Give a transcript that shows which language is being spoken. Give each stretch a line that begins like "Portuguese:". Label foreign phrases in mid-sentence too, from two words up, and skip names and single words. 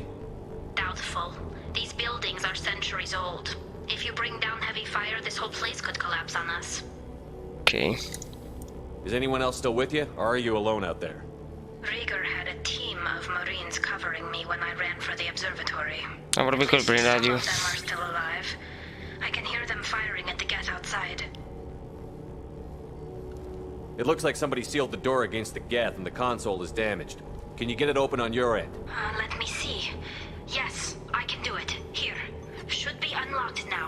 English: Doubtful. These buildings are centuries old. If you bring down heavy fire, this whole place could collapse on us. Okay. Is anyone else still with you, or are you alone out there? Rieger had a team of Marines covering me when I ran for the observatory.
Romanian: Am vorbit cu el prin radio.
English: Some of them are still alive. I can hear them firing at the Geth outside. It looks like somebody sealed the door against the Geth and the console is damaged. Can you get it open on your end? Let me see. Yes, I can do it. Here. Should be unlocked now.